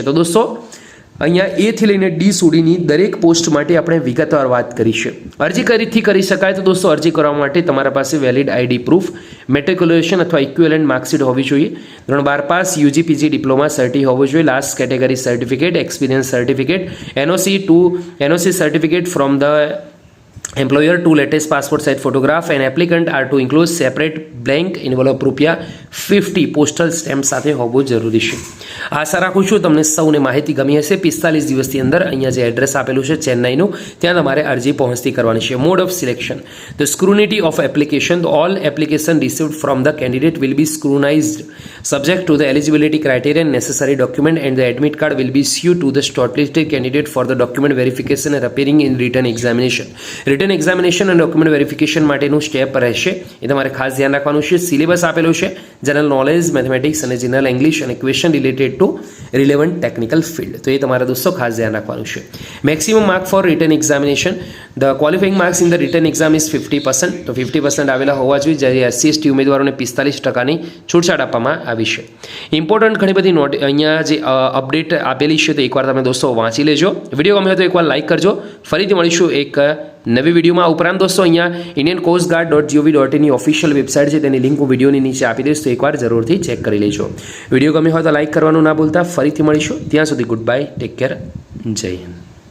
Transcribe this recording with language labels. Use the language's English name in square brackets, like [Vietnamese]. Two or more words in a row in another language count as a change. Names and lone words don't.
[Gujarati] તો દોસ્તો અહીંયા A થી લઈને D સુધીની દરેક પોસ્ટ માટે આપણે વિગતવાર વાત કરી છે. અરજી કરી શકાય તો દોસ્તો અરજી કરવા માટે તમારા પાસે [English] valid ID proof, matriculation અથવા equivalent marksheet [Gujarati] હોવી જોઈએ, ધોરણ 12 પાસ, [English] UG PG diploma certi [Gujarati] હોવું જોઈએ, [English] last category certificate, experience certificate, NOC certificate from the employer, 2 latest passport size photograph and applicant are to include separate blank envelope ₹50 postal stamp [Gujarati] સાથે હોવું જરૂરી છે. આશા રાખું છું તમને સૌને માહિતી ગમી હશે. 45 દિવસની અંદર અહીંયા જે એડ્રેસ આપેલું છે ચેન્નાઈનું, ત્યાં તમારે અરજી પહોંચતી કરવાની છે. [English] mode of selection the scrutiny of application, all application received from the candidate will be scrutinized subject to the eligibility criteria and necessary document, and the admit card will be issued to the shortlisted candidate for the document verification and appearing in written examination. written examination [Gujarati] અને [English] document verification [Gujarati] માટેનું સ્ટેપ રહેશે, એ તમારે ખાસ ધ્યાન રાખવાનું છે. [English] સિલેબસ [Gujarati] આપેલું છે [English] general knowledge, mathematics અને general English અને question related to relevant technical field. [Gujarati] તો એ તમારે દોસ્તો ખાસ ધ્યાન રાખવાનું છે. [English] maximum mark for written examination, the qualifying marks in the written exam is 50%. [Gujarati] તો 50% આવેલા હોવા જોઈએ, જ્યારે SC/ST ઉમેદવારોને 45% છૂટછાટ આપવામાં આવી છે. ઇમ્પોર્ટન્ટ ઘણી બધી અહીંયા જે અપડેટ આપેલી છે તો એકવાર તમે દોસ્તો વાંચી લેજો. વિડીયો ગમે તો એકવાર લાઇક કરજો. ફરીથી મળીશું એક નવી વિડીયોમાં. ઉપરાંત દોસ્તો અહીંયા indiancoastguard.gov.in ની [English] official website [Gujarati] છે, તેની લિંક હું વિડીયોની નીચે આપી દઈશ, તો એકવાર જરૂરથી ચેક કરી લેજો. વિડીયો ગમે હોય તો લાઇક કરવાનું ના ભૂલતા. ફરીથી મળીશું, ત્યાં સુધી [English] good bye, take care, [Gujarati] જય હિન્દ.